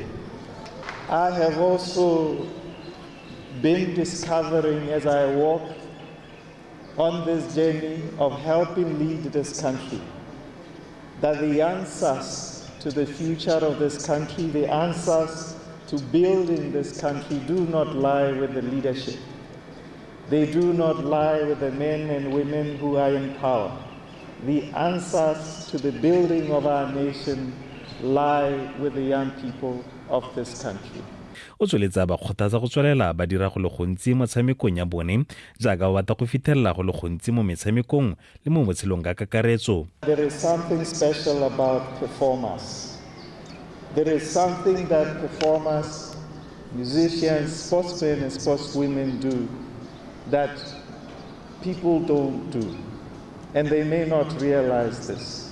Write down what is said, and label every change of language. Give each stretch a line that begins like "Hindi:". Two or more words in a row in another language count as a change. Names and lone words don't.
English: I have also been discovering as I walk on this journey of helping lead this country that the answers to the future of this country, the answers to building this country do not lie with the leadership. They do not lie with the men and women who are in power. The answers to the building of our nation lie with the young people of this country.
Tswana: O tsweletsa ba kgothatsa go tswelela ba dira go le gontsi motshamekong ya bone jaaka ba batla go fitlhelela go le gontsi mo metshamekong le mo botshelong ka kakaretso.
English: There is something special about performers. There is something that performers, musicians, sportsmen and sportswomen do that people don't do, and they may not realize this.